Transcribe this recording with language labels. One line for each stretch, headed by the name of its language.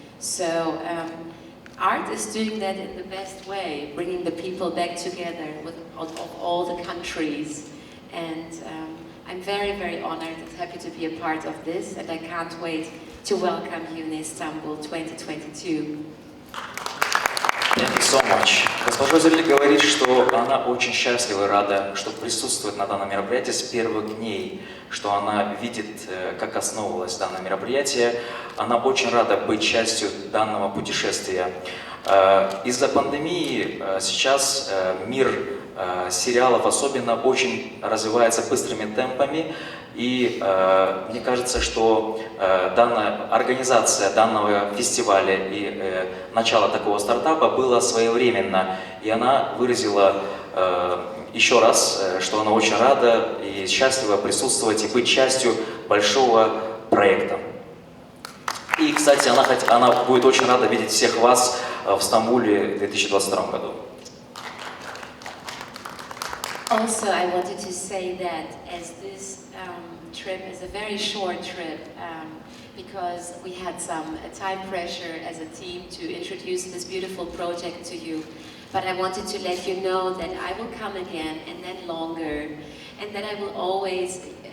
English: So art is doing that in the best way, bringing the people back together of all the countries. And I'm very, very honored and happy to be a part of this, and I can't wait to welcome you in Istanbul 2022. Thank you so much.
Russian: Госпожа Üzerli говорит, что она очень счастлива и рада, что присутствует на данном мероприятии с первых дней, что она видит, как основывалось данное мероприятие. Она очень рада быть частью данного путешествия. Из-за пандемии сейчас мир сериалов особенно очень развивается быстрыми темпами, и мне кажется, что данная организация данного фестиваля и начало такого стартапа было своевременно, и она выразила еще раз, что она очень рада и счастлива присутствовать и быть частью большого проекта. И, кстати, она будет очень рада видеть всех вас в Стамбуле в 2022 году.
English: Also, I wanted to say that as this trip is a very short trip, because we had some time pressure as a team to introduce this beautiful project to you. But I wanted to let you know that I will come again, and then longer, and that I will always